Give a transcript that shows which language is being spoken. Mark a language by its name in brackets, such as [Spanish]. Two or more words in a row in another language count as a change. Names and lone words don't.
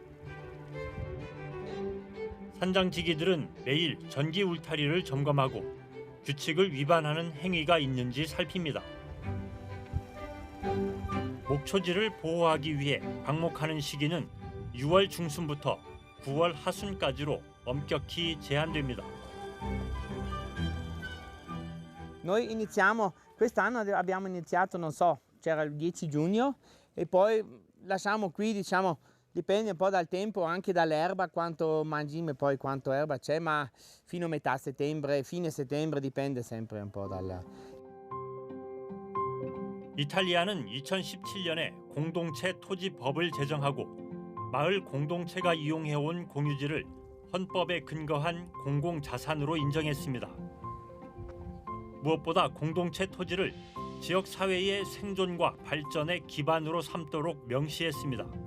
[Korean] 산장지기들은 매일 전기 울타리를 점검하고 규칙을 위반하는 행위가 있는지 살핍니다. 목초지를 보호하기 위해 방목하는 시기는 6월 중순부터 9월 하순까지로 엄격히 제한됩니다. [Italian] Noi iniziamo, quest'anno abbiamo iniziato, non so, c'era il 10 giugno e poi lasciamo qui, diciamo, dipende un po' dal tempo, anche dall'erba, quanto mangime, poi quanto erba c'è, ma fino a metà settembre, fine settembre, dipende sempre un po' dal... [Korean] 이탈리아는 2017년에 공동체 토지법을 제정하고 마을 공동체가 이용해온 공유지를 헌법에 근거한 공공자산으로 인정했습니다. 무엇보다 공동체 토지를 지역 사회의 생존과 발전의 기반으로 삼도록 명시했습니다.